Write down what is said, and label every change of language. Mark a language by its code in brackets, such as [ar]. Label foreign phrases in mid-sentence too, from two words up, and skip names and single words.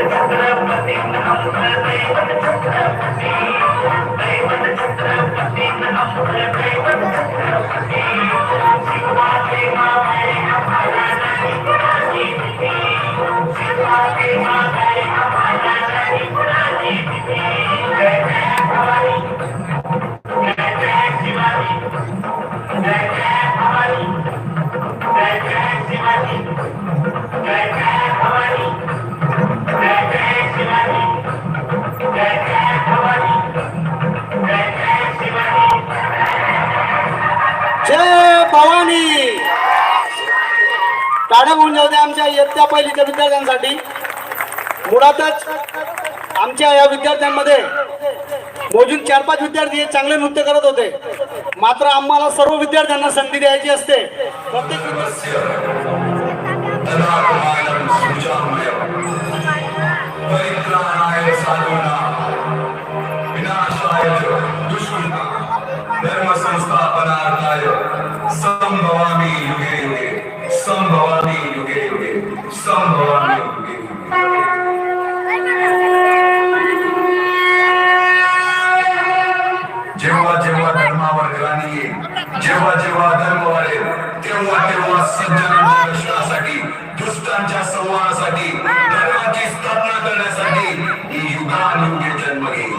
[mr] छत्रपती अमर दैवत छत्रपती दैवत छत्रपती अमर दैवत छत्रपती शिवाजी माते हमारा नाही कुणाची भीती शिवाजी माते हमारा नाही कुणाची भीती जय जय भवानी जय जय शिवाजी जय जय भवानी जय जय शिवाजी जय जय भवानी जय जय शिवाजी जय जय भवानी जय जय शिवाजी जय भवानी. टाळ्या होऊन जाऊ द्या आमच्या इयत्ता पहिलीच्या विद्यार्थ्यांसाठी. मुळातच आमच्या या विद्यार्थ्यांमध्ये मोजून 4-5 विद्यार्थी हे चांगले नृत्य करत होते, मात्र आम्हाला सर्व विद्यार्थ्यांना संधी द्यायची असते. प्रत्येक [sa] परित्राणाय साधूना विनाशाय दुष्कृता धर्म संस्थापनार्थाय संभवामि युगे युगे संभवामि युगे युगे संभवामि युगे युगे. [mr] जेव्हा जेव्हा धर्मावर ग्लानी येईल, जेव्हा जेव्हा धर्म वाढेल, तेव्हा तेव्हा सज्जनांच्या रक्षणासाठी, दुष्टांच्या संहारासाठी, धर्माची स्थापना करण्यासाठी युगानुयुगे जन्म घेईल.